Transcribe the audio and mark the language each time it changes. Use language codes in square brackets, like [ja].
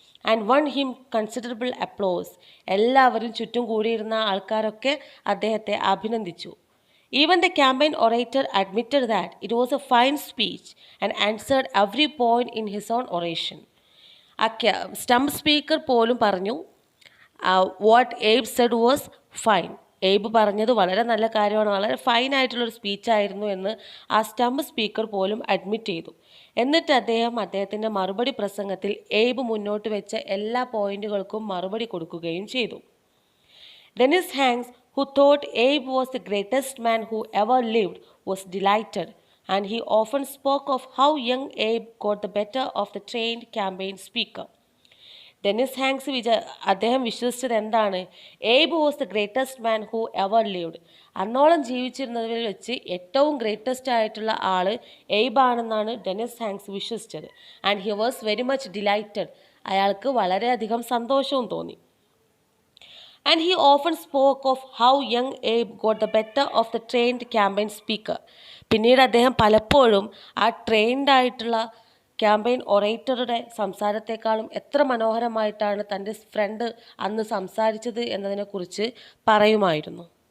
[en] And won him considerable applause. [ml] എല്ലാവരും ചുറ്റും കൂടിയിരുന്ന ആൾക്കാരൊക്കെ അദ്ദേഹത്തെ അഭിനന്ദിച്ചു. [en] Even the campaign orator admitted that it was a fine speech and answered every point in his own oration. Stump speaker [ml] പോലും പറഞ്ഞു, [en] What Abe said was fine. [ml] Abe പറഞ്ഞത് വളരെ നല്ല കാര്യമാണ്, വളരെ ഫൈനായിട്ടുള്ളൊരു സ്പീച്ചായിരുന്നു എന്ന് ആ സ്റ്റംപ് സ്പീക്കർ പോലും അഡ്മിറ്റ് ചെയ്തു. എന്നിട്ട് അദ്ദേഹത്തിൻ്റെ മറുപടി പ്രസംഗത്തിൽ എയ്ബ് മുന്നോട്ട് വെച്ച എല്ലാ പോയിന്റുകൾക്കും മറുപടി കൊടുക്കുകയും ചെയ്തു. [en] Dennis Hanks, who thought Abe was the greatest man who ever lived, was delighted, and he often spoke of how young Abe got the better of the trained campaign speaker. Dennis Hanks [ml] അദ്ദേഹം വിശ്വസിച്ചത് എന്താണ്? [en] Abe was the greatest man who ever lived. [ml] അന്നോളം ജീവിച്ചിരുന്നതിൽ വെച്ച് ഏറ്റവും greatest ആയിട്ടുള്ള ആൾ Abe ആണെന്നാണ് Dennis Hanks വിശ്വസിച്ചത്. [en] And he was very much delighted. [ml] അയാൾക്ക് വളരെയധികം സന്തോഷവും തോന്നി. [en] And he often spoke of how young Abe got the better of the trained campaign speaker. [ml] പിന്നീട് അദ്ദേഹം പലപ്പോഴും ആ ട്രെയിൻഡ് ആയിട്ടുള്ള ക്യാമ്പയിൻ ഒറേറ്ററുടെ സംസാരത്തെക്കാളും എത്ര മനോഹരമായിട്ടാണ് തൻ്റെ ഫ്രണ്ട് അന്ന് സംസാരിച്ചത് എന്നതിനെക്കുറിച്ച് പറയുമായിരുന്നു.